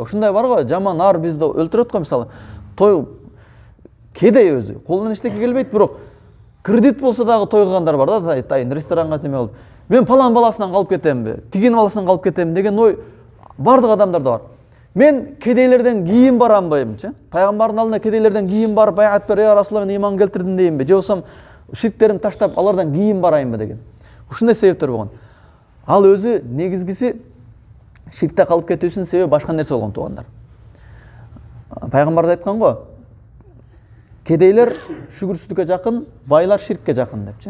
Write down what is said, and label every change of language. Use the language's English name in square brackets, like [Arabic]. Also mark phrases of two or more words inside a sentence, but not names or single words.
[Kyrgyz] Ушундай бар го, жаман ар бизди өлтүрөт го мисалы. Той кедей өзү, колунан эчтеке келбейт, бирок кредит болсо дагы тойгогандар бар да, тайын ресторанга неме болуп. Мен палан баласынан калып кетемби, тигин баласынан калып кетем деген ой бардык адамдарда бар. Мен кедейлерден кийин барамбы, пайгамбардын алдына кедейлерден кийин барып баягат бер, [Arabic] يا رسول الله, [Kyrgyz] мен ыйман келтирдим дейинби, же болсом ширктеримди таштап алардан кийин барайынбы деген. Ушундай себептер болгон. Ал өзү негизгиси ширкте калып кетүүсүнүн себеби башка нерсе болгон туугандар. Пайгамбар да айткан го, кедейлер шүгүрсүздүккө жакын, байлар ширкке жакын депчи.